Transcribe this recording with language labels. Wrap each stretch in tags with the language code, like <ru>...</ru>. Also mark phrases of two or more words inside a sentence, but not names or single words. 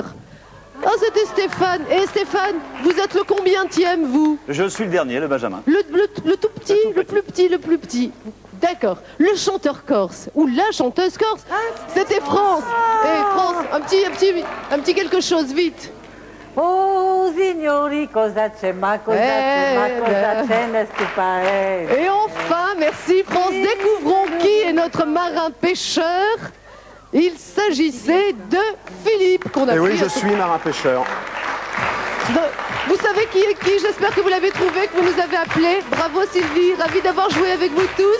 <fr>Oh, c'était Stéphane. Et Stéphane, vous êtes le combientième, vous? Je suis le dernier, le Benjamin. Le tout petit, le plus petit, le plus petit. D'accord. Le chanteur corse, ou la chanteuse corse, c'était France. Et France, un petit quelque chose, vite.</fr> <it>Oh, signori, cosa c'è, ma cosa c'è,</it> <fr>n'est-ce pas? Et enfin, merci France, découvrons qui est notre marin pêcheur. Il s'agissait de Philippe, qu'on a Et pris. oui, je suis marin-pêcheur. Vous savez qui est qui? J'espère que vous l'avez trouvé, que vous nous avez appelé. Bravo Sylvie, ravi d'avoir joué avec vous tous.</fr>